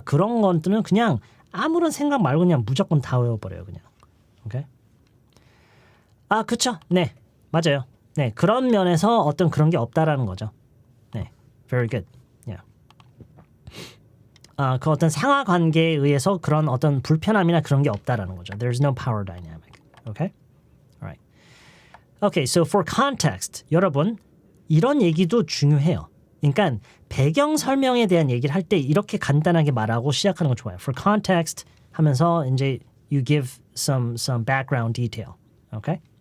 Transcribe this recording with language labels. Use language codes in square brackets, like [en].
[ko] 그런 것들은 그냥 아무런 생각 말고 그냥 무조건 다 외워버려요, 그냥. [en] 오케이? [ko] 아, 그쵸? 네, 맞아요. 네, 그런 면에서 어떤 그런 게 없다라는 거죠. [en] 네, very good. Yeah. [ko] 그 어떤 상하 관계에 의해서 그런 어떤 불편함이나 그런 게 없다라는 거죠. [en] There's no power dynamic. Okay? Alright. Okay, so for context, [ko] 여러분 이런 얘기도 중요해요. 그러니까 배경 설명에 대한 얘기를 할 때 이렇게 간단하게 말하고 시작하는 거 좋아요. [en] For context [ko] 하면서 이제 [en] you give some background detail. Okay?